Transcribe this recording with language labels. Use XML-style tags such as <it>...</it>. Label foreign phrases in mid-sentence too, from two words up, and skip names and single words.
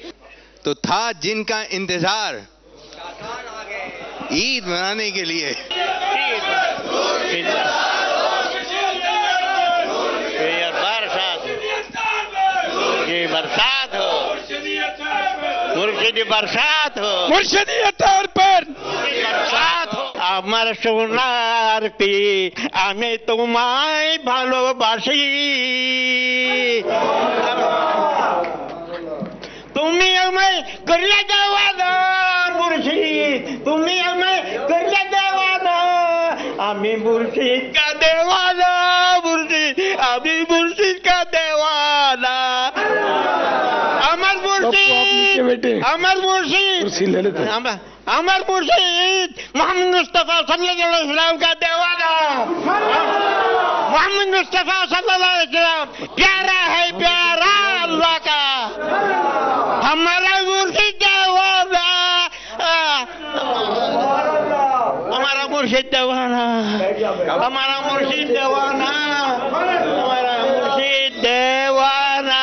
<ur>تو تھا جن کا انتظار عید منانے کے لیے، برسات ہو، مرشدی برسات ہو، مرشدی اتار پر برسات ہو।</ur> <bn>আমার সোনার পি আমি তোমায় ভালোবাসি, তুমি আমায় করলে দেওয়ানা মুর্শিদ, তুমি আমায় করলে দেওয়ানা, আমি</bn> <ur>مرشد کا دیوانہ,</ur> <bn>মুর্শিদ আমি</bn> <ur>مرشد کا دیوانہ.</ur> <bn>আমার মুর্শিদ</bn> <ur>تفصیل لے لیتے ہیں. ہمارے مرشد محمد مصطفیٰ صلی اللہ علیہ وسلم کا دیوانہ. محمد مصطفیٰ صلی اللہ علیہ وسلم پیارا ہے، پیارا اللہ کا. ہمارا مرشد دیوانہ، ہمارا مرشد دیوانہ، ہمارا مرشد دیوانہ، ہمارا مرشد دیوانہ.</ur>